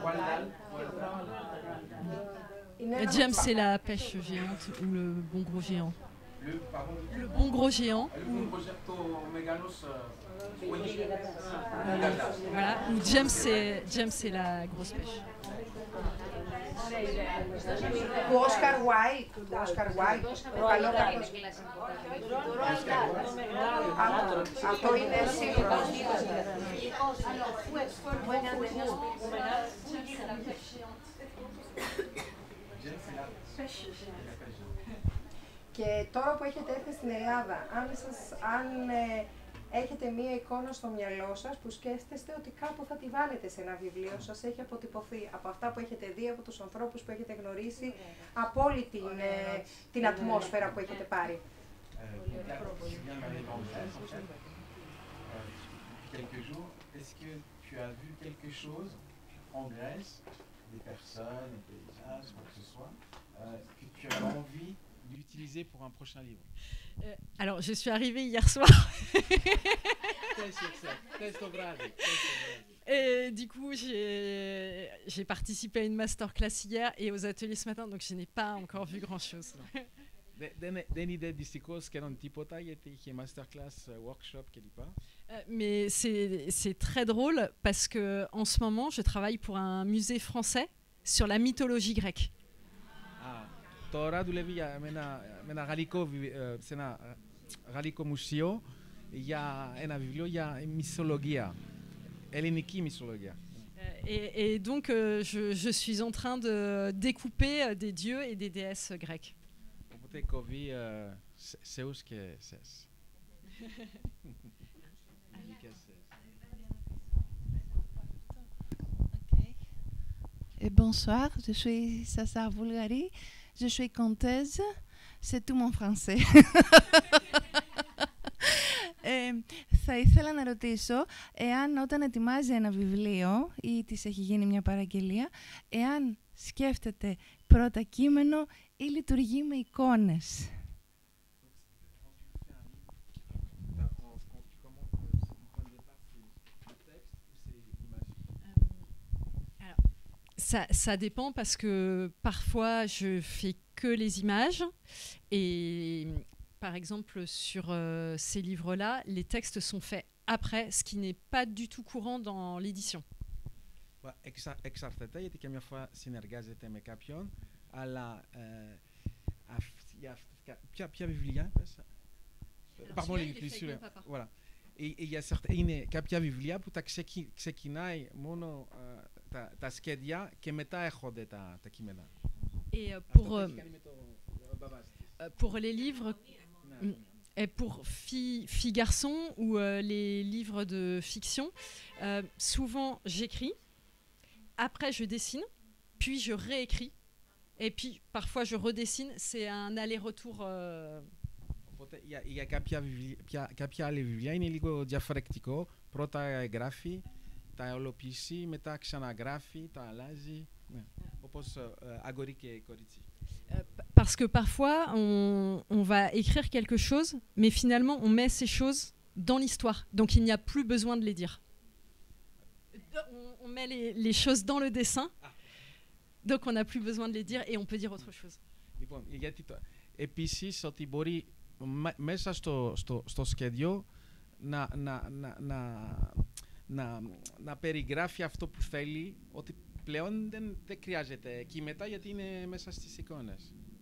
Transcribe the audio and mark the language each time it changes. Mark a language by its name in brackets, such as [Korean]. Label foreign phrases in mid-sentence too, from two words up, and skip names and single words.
[French] James et la pêche géante ou le bon gros géant. Le bon gros géant. Voilà, ou James et la grosse pêche. [Greek] Του Όσκαρ Wilde. Του Όσκαρ Wilde. Αυτό είναι σίγουρο. Και τώρα που έχετε έρθει στην Ελλάδα, αν έχετε μία εικόνα στο μυαλό σας που σκέφτεστε ότι κάπου θα τη βάλετε σε ένα βιβλίο σας, έχει αποτυπωθεί από αυτά που έχετε δει, από τους ανθρώπους που έχετε γνωρίσει, από όλη την ατμόσφαιρα που έχετε πάρει. [French] Quelques jours, est-ce que tu as vu quelque chose en Grèce, des personnes, des paysages, quoi que ce soit, que tu as envie d'utiliser pour un prochain livre? Alors, je suis arrivée hier soir. Et du coup, j'ai participé à une masterclass hier et aux ateliers ce matin, donc je n'ai pas encore vu grand-chose. [Greek] Δεν είδε δυστυχώς σχεδόν τίποτα γιατί είχε [English] masterclass, workshop [Greek] κλπ. [French] Mais c'est très drôle parce que en ce moment, je travaille pour un musée français sur la mythologie grecque. [Greek] Τώρα δουλεύει με ένα γαλλικό μουσείο για ένα βιβλίο για μυθολογία, ελληνική μυθολογία. [French] Et donc, je suis en train de découper des dieux et des déesses grecques. [Greek] Οπότε κόβει Zeus και Σες. [French] Bonsoir, je suis Sasa Voulgari, je suis comtesse, c'est tout mon français. [Greek] Θα ήθελα να ρωτήσω εάν όταν ετοιμάζει ένα βιβλίο ή της έχει γίνει μια παραγγελία, εάν σκέφτεται πρώτα κείμενο ή λειτουργεί με εικόνες. [French] Ça dépend parce que parfois je fais que les images et par exemple sur ces livres-là, les textes sont faits après, ce qui n'est pas du tout courant dans l'édition. [Greek] Εξαρτάται γιατί και μια φορά συνεργάζεται με κάποιον, αλλά ποια βιβλία [French] Pardon, les voilà. Et il y a [Greek] είναι κάποια βιβλία που τα ξεκινάει μόνο τα σχέδια και μετά έρχονται τα κείμενα. [French] Et pour les livres, et pour filles garçons ou les livres de fiction, souvent j'écris, après je dessine, puis je réécris, et puis parfois je redessine. C'est un aller-retour. [Greek] Οπότε για κάποια άλλη βιβλία είναι λίγο διαφορετικό. Πρώτα γράφει, τα ολοποιήσει, μετά ξαναγράφει, τα αλλάζει. Ναι. Όπως αγόρι και κορίτσι. [French] Parce que parfois on va écrire quelque chose, mais finalement on met ces choses dans l'histoire, donc il n'y a plus besoin de les dire. On met les choses dans le dessin, donc on n'a plus besoin de les dire et on peut dire autre chose. [Greek] Λοιπόν, γιατί επίσης ότι μπορεί μέσα στο σχέδιο να περιγράφει αυτό που θέλει, ότι πλέον δεν χρειάζεται κείμενα γιατί είναι μέσα στις εικόνες.